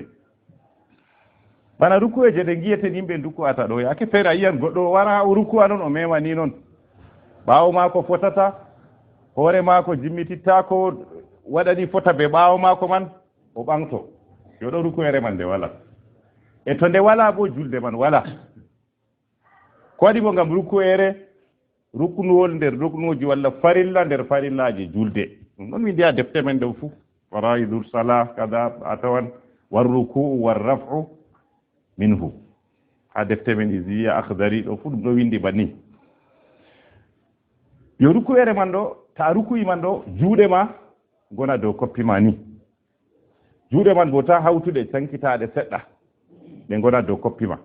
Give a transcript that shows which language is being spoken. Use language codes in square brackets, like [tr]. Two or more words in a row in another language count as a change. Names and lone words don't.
[ff] bana ruku'eje ɗe giyeten yimɓe duku'ata ɗo, yake feere a yiyan goɗɗo wara o ruku'a noon o mema ni noon, ɓaawo maako fotata, hoore maako jimmitittako, waɗani fota be ɓaawo maako man, o ɓanto. yo ɗo ruku'ere man nde wala. e to nde wala bo julde man wala. ko waɗi bo ngam ruku'ere ruknuwol nder ruknuji walla farilla nder farillaji julde. ɗum ɗon mi ndiya defte men ɗo fuu, [ar] فرائض الصلاة [ff] kada a tawan war ruku'u war [ar] الرفع منه, [ff] ha defte men isiya akhdari ɗo fuu ɗum ɗo windi banni. yo ruku'ere man ɗo, ta ruku'i man ɗo juuɗe ma gona dow koppi ma ni, juuɗe man bo ta hawtuɗe cankitaɗe seɗɗa, ɗe gona dow koppi ma.